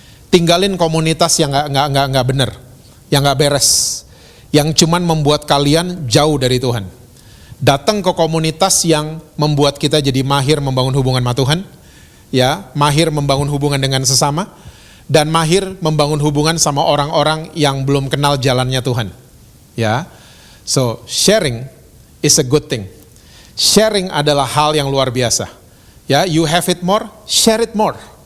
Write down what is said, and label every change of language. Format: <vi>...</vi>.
<id>Tinggalin komunitas yang nggak benar, yang nggak beres, yang cuman membuat kalian jauh dari Tuhan. Datang ke komunitas yang membuat kita jadi mahir membangun hubungan sama Tuhan, ya, mahir membangun hubungan dengan sesama, dan mahir membangun hubungan sama orang-orang yang belum kenal jalannya Tuhan.</id> <en>Ya, so sharing is a good thing.</en> <id>Sharing adalah hal yang luar biasa.</id> <en>Ya, you have it more, share it more.</en>